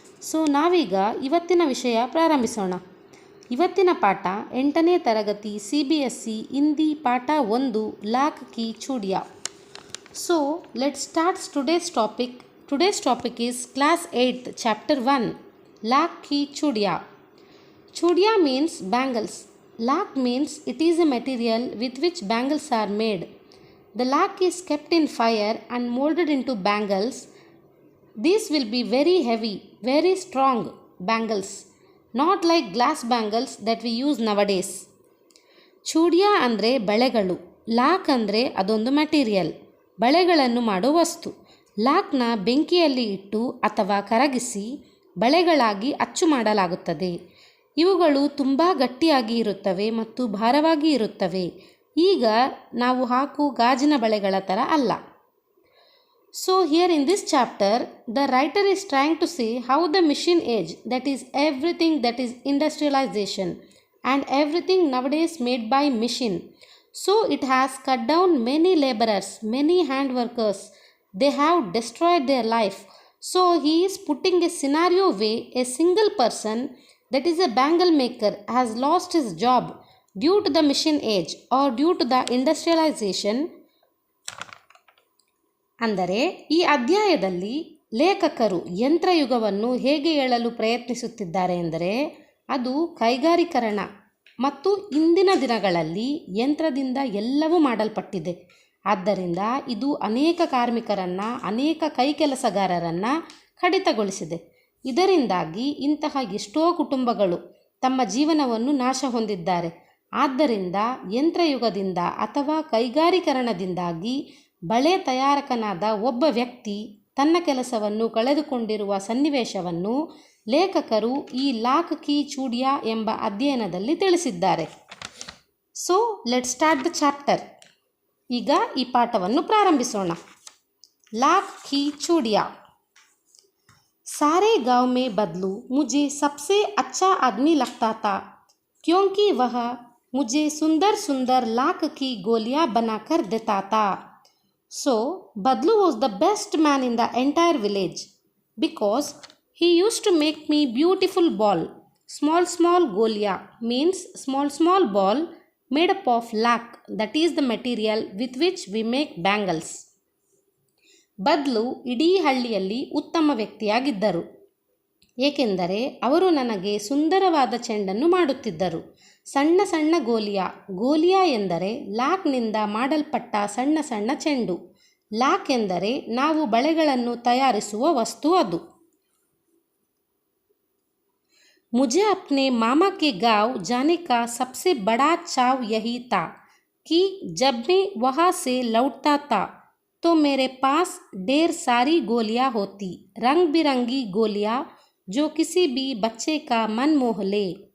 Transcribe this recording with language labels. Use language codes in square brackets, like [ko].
[kn] So ನಾವೀಗ ಇವತ್ತಿನ ವಿಷಯ ಪ್ರಾರಂಭಿಸೋಣ. ಇವತ್ತಿನ ಪಾಠ 8ನೇ ತರಗತಿ CBSE ಹಿಂದಿ ಪಾಠ 1 lock Ki ಚೂಡಿಯಾ. [en] So let's start today's topic. Today's topic is class 8th chapter 1 Lakh ki Chudiyan. Chudiya means bangles. Lak means it is a material with which bangles are made. The lak is kept in fire and molded into bangles. These will be very heavy, very strong bangles, not like glass bangles that we use nowadays. [kn] ಚೂಡಿಯಾ ಅಂದರೆ ಬಳೆಗಳು, lock ಅಂದರೆ ಅದೊಂದು material, ಬಳೆಗಳನ್ನು ಮಾಡೋ ವಸ್ತು. ಲಾಕ್ನ ಬೆಂಕಿಯಲ್ಲಿ ಇಟ್ಟು ಅಥವಾ ಕರಗಿಸಿ ಬಳೆಗಳಾಗಿ ಅಚ್ಚು ಮಾಡಲಾಗುತ್ತದೆ. ಇವುಗಳು ತುಂಬ ಗಟ್ಟಿಯಾಗಿ ಇರುತ್ತವೆ ಮತ್ತು ಭಾರವಾಗಿ ಇರುತ್ತವೆ. ಈಗ ನಾವು ಹಾಕುವ ಗಾಜಿನ ಬಳೆಗಳ ಥರ ಅಲ್ಲ. [en] So here in this chapter, the writer is trying to say how the machine age, that is everything that is industrialization and everything nowadays made by machine. So it has cut down many laborers, many hand workers. They have destroyed their life. So he is putting a scenario way a single person, that is a bangle maker, has lost his job due to the machine age or due to the industrialization. [kn] ಅಂದರೆ ಈ ಅಧ್ಯಾಯದಲ್ಲಿ ಲೇಖಕರು ಯಂತ್ರಯುಗವನ್ನು ಹೇಗೆ ಹೇಳಲು ಪ್ರಯತ್ನಿಸುತ್ತಿದ್ದಾರೆ ಎಂದರೆ ಅದು ಕೈಗಾರೀಕರಣ ಮತ್ತು ಇಂದಿನ ದಿನಗಳಲ್ಲಿ ಯಂತ್ರದಿಂದ ಎಲ್ಲವೂ ಮಾಡಲ್ಪಟ್ಟಿದೆ. ಆದ್ದರಿಂದ ಇದು ಅನೇಕ ಕಾರ್ಮಿಕರನ್ನು, ಅನೇಕ ಕೈಕೆಲಸಗಾರರನ್ನು ಕಡಿತಗೊಳಿಸಿದೆ. ಇದರಿಂದಾಗಿ ಇಂತಹ ಎಷ್ಟೋ ಕುಟುಂಬಗಳು ತಮ್ಮ ಜೀವನವನ್ನು ನಾಶ ಹೊಂದಿದ್ದಾರೆ. ಆದ್ದರಿಂದ ಯಂತ್ರಯುಗದಿಂದ ಅಥವಾ ಕೈಗಾರೀಕರಣದಿಂದಾಗಿ ಬಳೆ ತಯಾರಕನಾದ ಒಬ್ಬ ವ್ಯಕ್ತಿ ತನ್ನ ಕೆಲಸವನ್ನು ಕಳೆದುಕೊಂಡಿರುವ ಸನ್ನಿವೇಶವನ್ನು ಲೇಖಕರು ಈ ಲಾಕ್ ಕಿ ಚೂಡಿಯಾ ಎಂಬ ಅಧ್ಯಯನದಲ್ಲಿ ತಿಳಿಸಿದ್ದಾರೆ. [en] So let start the chapter. [kn] ಈಗ ಈ ಪಾಠವನ್ನು ಪ್ರಾರಂಭಿಸೋಣ. [hi] ಲಾಕ್ ಕಿ ಚೂಡಿಯಾ. सारे गांव में बदलू मुझे सबसे अच्छा आदमी लगता था, क्योंकि वह मुझे सुंदर सुंदर लाख की गोलियां बनाकर देता था. [en] So Badlu was the best man in the entire village because he used to make me beautiful ball. Small small golia means small ball made up of lac, that is the material with which we make bangles. [kn] ಬದ್ಲು ಇಡೀ ಹಳ್ಳಿಯಲ್ಲಿ ಉತ್ತಮ ವ್ಯಕ್ತಿಯಾಗಿದ್ದರು, ಏಕೆಂದರೆ ಅವರು ನನಗೆ ಸುಂದರವಾದ ಚೆಂಡನ್ನು ಮಾಡುತ್ತಿದ್ದರು. ಸಣ್ಣ ಸಣ್ಣ ಗೋಲಿಯಾ ಎಂದರೆ ಲಾಕ್ನಿಂದ ಮಾಡಲ್ಪಟ್ಟ ಸಣ್ಣ ಸಣ್ಣ ಚೆಂಡು. ಲಾಕ್ ಎಂದರೆ ನಾವು ಬಳೆಗಳನ್ನು ತಯಾರಿಸುವ ವಸ್ತು. [hi] ಅದು मुझे अपने मामा के गांव जाने का सबसे बड़ा चाव यही था कि जब मैं वहाँ से लौटता था तो मेरे पास ढेर सारी गोलियाँ होती, रंग बिरंगी गोलियाँ जो किसी भी बच्चे का मन मोह ले.